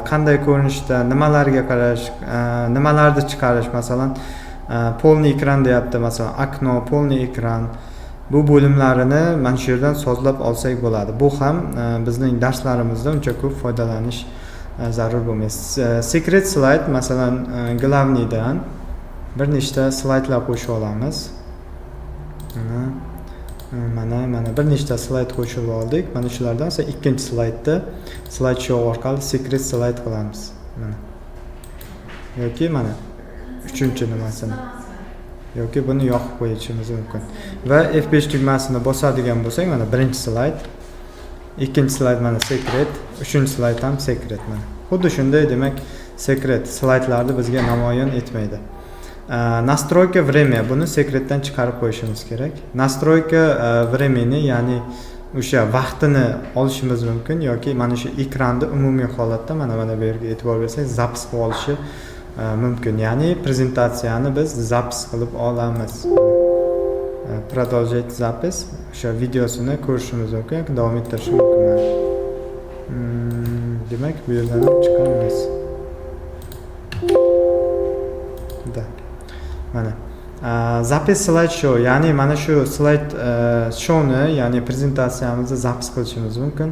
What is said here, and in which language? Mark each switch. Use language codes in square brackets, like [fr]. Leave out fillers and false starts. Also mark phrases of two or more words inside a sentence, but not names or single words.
[uz] Qanday ko'rinishda, nimalarga qarash, nimalarni chiqarish, masalan, [ru] полный экран [uz] deyapti, masalan, okno, [ru] полный экран. [uz] Bu bo'limlarini mana shu yerdan sozlab olsak bo'ladi. Bu ham bizning darslarimizda uncha ko'p foydalanish zarur bo'lmaydi. [en] Secret slide, [uz] masalan, glavniydan bir nechta slaydlar qo'shib olamiz. Mana bir nechta slayd qo'shib oldik. Mana shulardan esa ikkinchi slaydni slideshow orqali [en] secret slide [uz] qilamiz. Mana. Yoki mana uchinchi nimasini. Yoki buni yoqib qo'yishimiz mumkin. Va F5 tugmasini bosadigan bo'lsak, mana birinchi slayd, ikkinchi slayd mana secret, uchinchi slayd ham secret mana. Xuddi shunday, demak, secret slaydlarni bizga namoyon etmaydi. [ru] Настройка время, [uz] buni secretdan chiqarib qo'yishimiz kerak. [ru] Настройка времени, [uz] ya'ni o'sha vaqtini olishimiz mumkin yoki mana shu ekranda umumiy holatda mana bu yerga e'tibor bersak, zapis qilib olishi mumkin. Ya'ni prezentatsiyani biz zapis qilib olamiz. [ru] Продолжать запись, [uz] o'sha videosini ko'rishimiz mumkin yoki davom ettirishimiz mumkin. Demak, bu yerdan ham chiqamiz. Mana zapis slideshow, ya'ni mana shu slayd showni, ya'ni prezentatsiyamizni zapis qilishimiz mumkin.